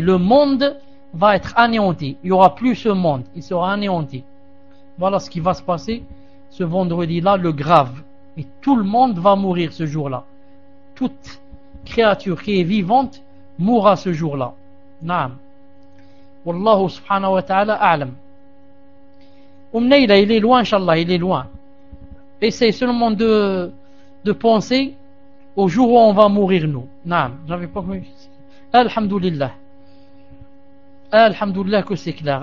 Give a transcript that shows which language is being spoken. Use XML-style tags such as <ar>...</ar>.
<fr>Le monde va être anéanti. Il n'y aura plus ce monde. Il sera anéanti. Voilà ce qui va se passer ce vendredi-là, le grave. Et tout le monde va mourir ce jour-là. Toute créature qui est vivante mourra ce jour-là. Naam.</fr> <ar>والله سبحانه وتعالى أعلم.</ar> <fr>Umnayla, il est loin, inshallah, il est loin. Essaye seulement de penser au jour où on va mourir, nous. Naam, j'avais pas compris. Alhamdulillah. Alhamdulillah, que c'est clair.</fr>